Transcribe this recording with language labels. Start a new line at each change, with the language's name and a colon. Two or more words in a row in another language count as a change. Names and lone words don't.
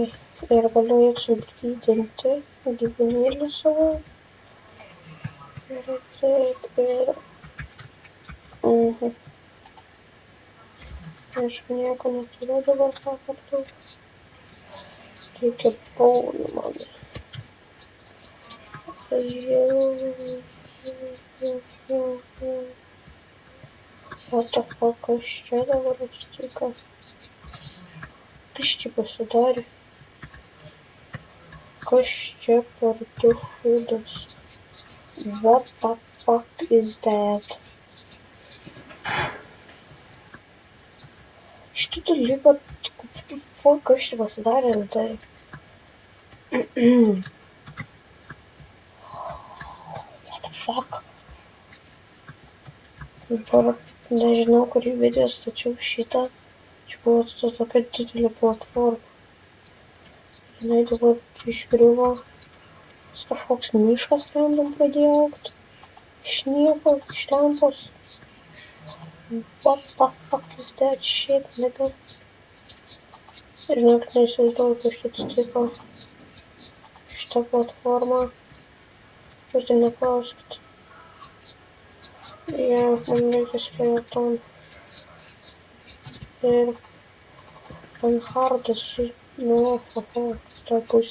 Lithuanian: Ir galiu eiti subrydinti gyvūnėlį savo. Ir taip, ir... Aišku, nieko neturiu dabar ką kartu. Reikia paulį man.
English: What the fuck,
Lithuanian: kas čia dabar atsitiko? Kas čia pasidarė? Kas čia per dušudas?
English: What the fuck is that?
Lithuanian: Šitą dalyką, fuck, kas čia pasidarė tai?
English: What the fuck?
Lithuanian: Dabar nežinau, kurį video stačiau šitą. Čia buvo tokia didelė platforma. Žinai, dabar išgriuvo. Kažkoks miškas random pradėjo augti. Iš nieko, iš tempos.
English: What the fuck is that shit, nigga?
Lithuanian: Ir žinok, neįsivaizduoju, kas čia atsitiko. Šitą platformą. Ir tai neklauskit. Ja, man reikia skeleton. Ir man hardas, nu, ta bus.